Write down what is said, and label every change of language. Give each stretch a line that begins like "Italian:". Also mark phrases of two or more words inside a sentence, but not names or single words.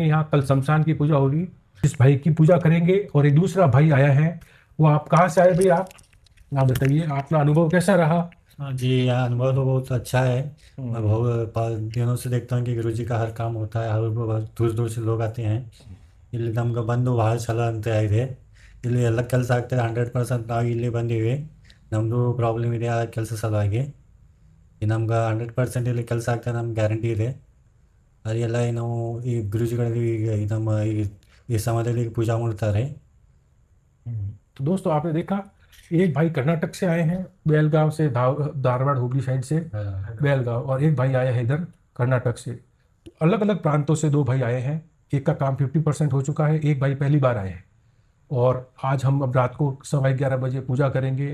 Hindi: यहाँ कल शमशान की पूजा होगी, इस भाई की पूजा करेंगे। और एक दूसरा भाई आया है, वो आप कहाँ से आए भाई? आप बताइए, आपका अनुभव कैसा रहा? हाँ जी, यहाँ अनुभव तो बहुत अच्छा है। मैं बहुत दिनों से देखता हूँ कि गुरुजी का हर काम होता है, हर बहुत दूर दूर से लोग आते हैं।
Kannada: ಇಲ್ಲಿ ನಮ್ಗೆ ಬಂದು ಭಾಳ ಚಲೋ ಅಂತ ಇದೆ. ಇಲ್ಲಿ ಎಲ್ಲ ಕೆಲಸ ಆಗ್ತದೆ 100%. ನಾವು ಇಲ್ಲಿ ಬಂದೀವಿ, ನಮ್ಮದು ಪ್ರಾಬ್ಲಮ್ ಇದೆ ಆ ಕೆಲಸ ಸಲುವಾಗಿ. ನಮ್ಗೆ 100% ಇಲ್ಲಿ ಕೆಲಸ ಆಗ್ತದೆ, ನಮ್ಗೆ ಗ್ಯಾರಂಟಿ ಇದೆ. ಎಲ್ಲ ನಾವು ಈ ಗುರೂಜಿಗಳಲ್ಲಿ ಈ ನಮ್ಮ ಈ ಸಮಾಜದಲ್ಲಿ ಪೂಜಾ ಮಾಡ್ತಾರೆ.
Hindi: तो दोस्तों आपने देखा, एक भाई कर्नाटक से आए हैं, बेलगांव से, धारवाड़ हुगली साइड से बेलगांव, और एक भाई आया है इधर कर्नाटक से। अलग अलग प्रांतों से दो भाई आए हैं। एक का काम 50% हो चुका है, एक भाई पहली बार आए हैं। और आज हम अब रात को 11:15 बजे पूजा करेंगे।